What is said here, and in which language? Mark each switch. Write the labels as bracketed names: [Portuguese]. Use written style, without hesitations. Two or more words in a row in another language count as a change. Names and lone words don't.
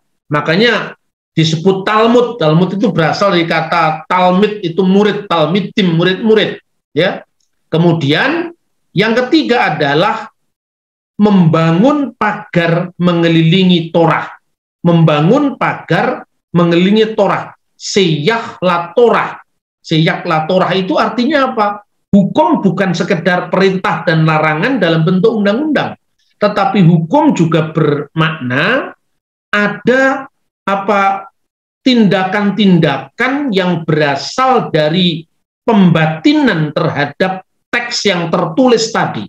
[Indonesian] Makanya disebut Talmud. Talmud itu berasal dari kata Talmid, itu murid, Talmidim, murid-murid, ya. Kemudian yang ketiga adalah membangun pagar mengelilingi Torah. Membangun pagar mengelilingi Torah. [Hebrew] סייג לתורה. סייג לתורה [Indonesian] itu artinya apa? Hukum bukan sekedar perintah dan larangan dalam bentuk undang-undang, tetapi hukum juga bermakna ada tindakan-tindakan yang berasal dari pembatinan terhadap teks yang tertulis tadi.